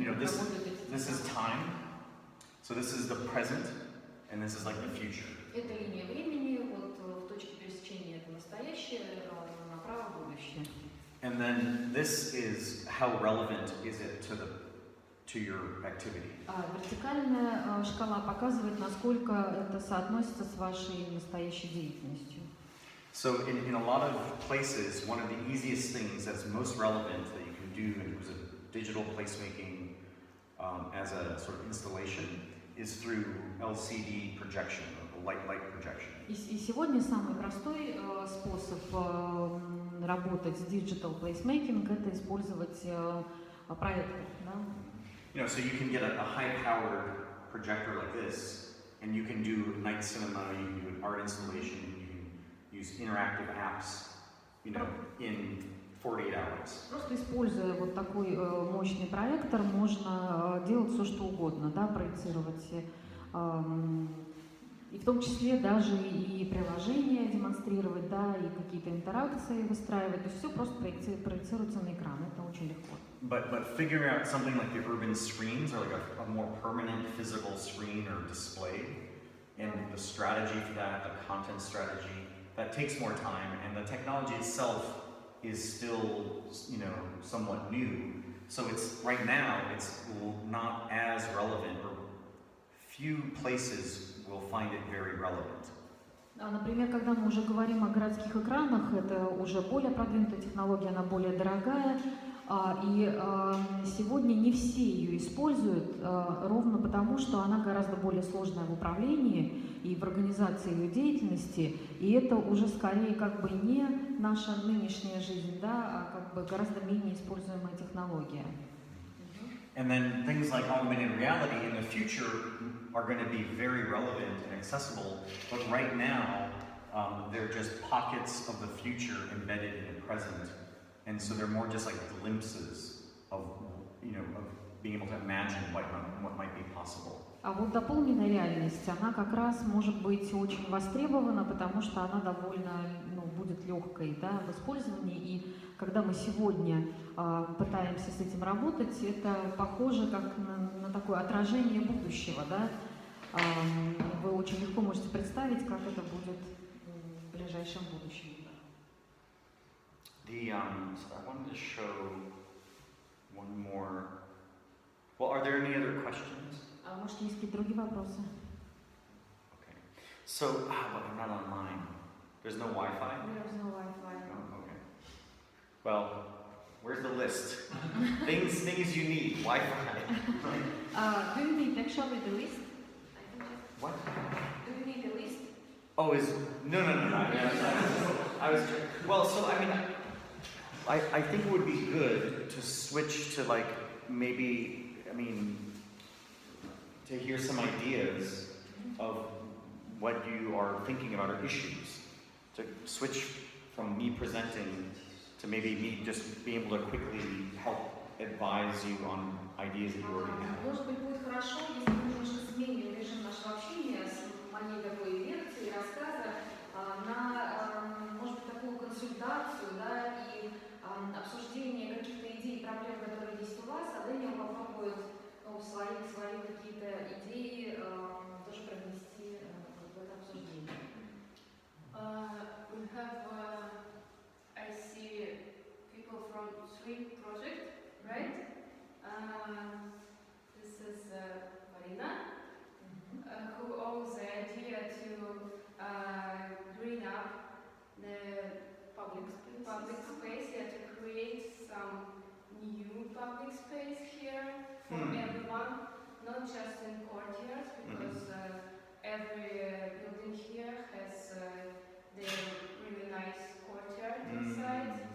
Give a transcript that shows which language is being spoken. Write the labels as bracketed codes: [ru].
[en] you know, this is time, so this is the present, and this is like the future. [ru] Это линия времени, вот в точке пересечения это настоящее, направо будущее. [en] And then this is how relevant is it to your activity. [ru] Вертикальная шкала показывает, насколько это соотносится с вашей настоящей деятельностью. [en] So in a lot of places, one of the easiest things that's most relevant that you can do in terms of digital placemaking as a sort of installation is through LCD projection, or light projection. [ru] И сегодня самый простой способ работать с digital placemaking — это использовать проектор. Да? [en] You know, so you can get a high-powered projector like this, and you can do night cinema, you can do an art installation, you can use interactive apps, you know, in 48 hours. [ru] Просто используя вот такой мощный проектор, можно делать все, что угодно, да, проецировать И в том числе даже и приложения демонстрировать, да, и какие-то интеракции выстраивать. То есть все просто проецируется на экран. Это очень легко. [en] But figuring out something like the urban screens, or like a more permanent physical screen or display, and the strategy for that, the content strategy, that takes more time, and the technology itself is still, you know, somewhat new. So it's right now it's not as relevant, or few places will find it very relevant. [ru] Например, когда мы уже говорим о городских экранах, это уже более продвинутая технология, она более дорогая, и сегодня не все ее используют, ровно потому, что она гораздо более сложная в управлении и в организации ее деятельности, и это уже скорее как бы не наша нынешняя жизнь, да, а как бы гораздо менее используемая технология. [en] And then things like augmented reality in the future are going to be very relevant and accessible, but right now they're just pockets of the future embedded in the present, and so they're more just like glimpses of, you know, of being able to imagine what might be possible. [ru] А вот дополненная реальность, она как раз может быть очень востребована, потому что она довольно, будет легкой, да, в использовании. И когда мы сегодня пытаемся с этим работать, это похоже как на такое отражение будущего, да. Вы очень легко можете представить, как это будет в ближайшем будущем. [en] So I wanted to show one more. Well, are there any other questions? [ru] Может, есть какие-то другие вопросы? [en] Okay. So, but I'm not online. There's no Wi-Fi? There's no Wi-Fi. Oh, okay. Well, where's the list? things you need. Wi-Fi. Do you need actually the list? What? Do you need the list? Oh, no. I was well. So I mean, I think it would be good to switch to like maybe to hear some ideas of what you are thinking about or issues. To switch from me presenting to maybe me just being able to quickly help advise you on ideas that you already have. [ru] Может быть, будет хорошо, если мы немножко сменим режим нашего общения с моей такой лекции, рассказа на, может быть, такую консультацию, да, и обсуждение каких-то идей и проблем, которые есть у вас, а Дэниэл попробует свои какие-то идеи тоже провнести в это обсуждение. [en] We have, I see people from Swing project, right? This is Marina, who owns the idea to bring up the public space, to create some new public space here for everyone, not just in courtyards, because every building here has their really nice courtyard inside.